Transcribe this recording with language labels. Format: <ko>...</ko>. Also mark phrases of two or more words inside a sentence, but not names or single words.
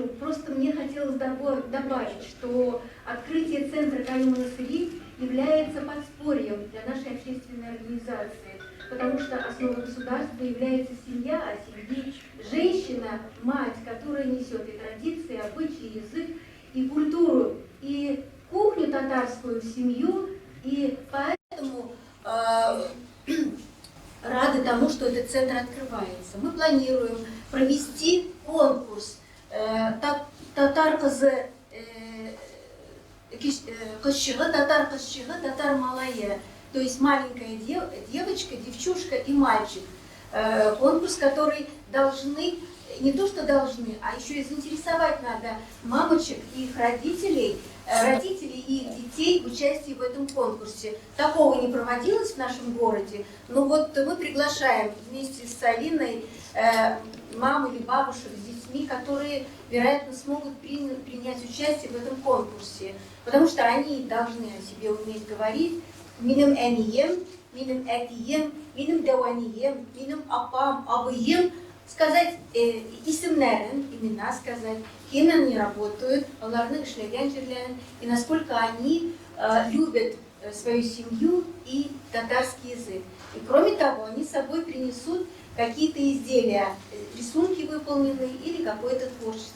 <ru>Просто мне хотелось добавить, что открытие центра Каюм-Насыри является подспорьем для нашей общественной организации, потому что основой государства является семья, а семьи женщина, мать, которая несет и традиции, и обычаи, язык, и культуру, и кухню татарскую в семью, и поэтому рады тому, что этот центр открывается. Мы планируем провести конкурс</ru> <tt>татар кызы кызчыгы, татар кызчыгы, татар малая,</tt> <ru>то есть маленькая девочка, девчушка и мальчик. Конкурс, который должны, не то что должны, а еще и заинтересовать надо мамочек и их родителей и их детей в участии в этом конкурсе. Такого не проводилось в нашем городе, но вот мы приглашаем вместе с Алиной мам или бабушек с детьми, которые, вероятно, смогут принять участие в этом конкурсе, потому что они должны о себе уметь говорить.</ru> <tt>Минем энием, минем этием, минем деванием, минем апам, абыем,</tt> <ru>сказать имена сказать, кем они работают, и насколько они любят свою семью и татарский язык. И кроме того, они с собой принесут какие-то изделия, рисунки выполненные или какое-то творчество.</ru>